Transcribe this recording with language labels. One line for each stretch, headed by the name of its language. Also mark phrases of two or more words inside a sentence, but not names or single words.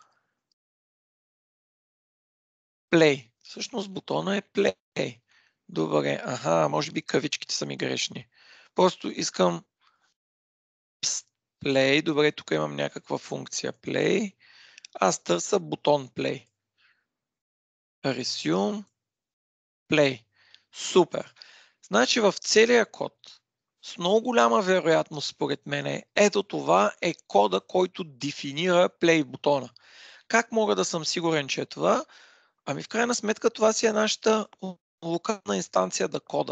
Bulgarian: Play. Всъщност бутона е Play. Добре. Може би кавичките са ми грешни. Просто искам Play. Добре, тук имам някаква функция Play. Аз търся бутон Play.
English: Resume. Play.
Bulgarian: Супер. Значи в целия код с много голяма вероятност, според мен, ето това е кода, който дефинира play бутона. Как мога да съм сигурен, че е това? В крайна сметка това си е нашата локална инстанция да кода.